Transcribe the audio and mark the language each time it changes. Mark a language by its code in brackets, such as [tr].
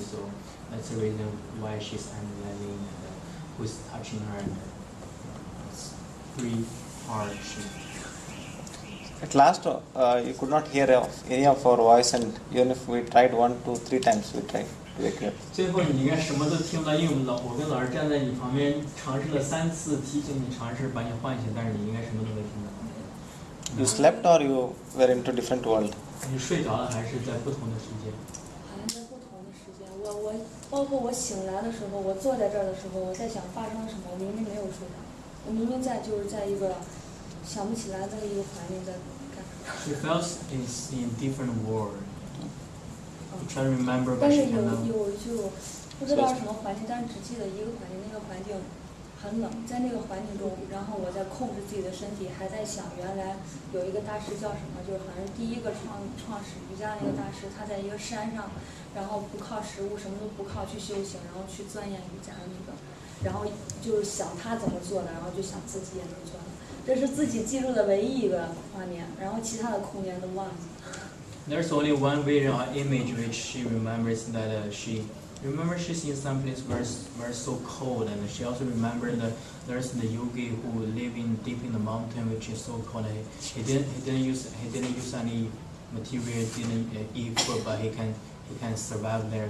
[en] So that's the reason why she's analyzing who's touching her. And it's 3 parts. At last, you could not hear any of our voice, and even if we tried 1, 2, 3 times, we tried to wake you up. [zh] 最后你应该什么都听不到，因为我跟老师站在你旁边，尝试了3次提醒你，尝试把你唤醒，但是你应该什么都没听到。 [en] You slept or you were into different world? [zh] 你睡着了还是在不同的时间？好像在不同的时间。我包括我醒来的时候，我坐在这儿的时候，我在想发生了什么，我明明没有睡着，我明明就是在一个想不起来的一个环境在干。 [en] She felt is in different world. You try to remember, but [zh] 但是 [en] she cannot. [zh] 有就不知道是什么环境，但是只记得一个环境，那个环境很冷，在那个环境中，然后我在控制自己的身体，还在想原来有一个大师叫什么，就是好像第一个创始瑜伽那个大师，他在一个山上，然后不靠食物，什么都不靠去修行，然后去钻研瑜伽的那个，然后就是想他怎么做的，然后就想自己也能做。这是自己记住的唯一一个画面，然后其他的空间都忘记。 [en] There's only one vision or image which she remembers that she she's in some place where so cold, and she also remembered that there's the yogi who live deep in the mountain, which is so cold. He didn't use any material, didn't eat food, but he can survive there.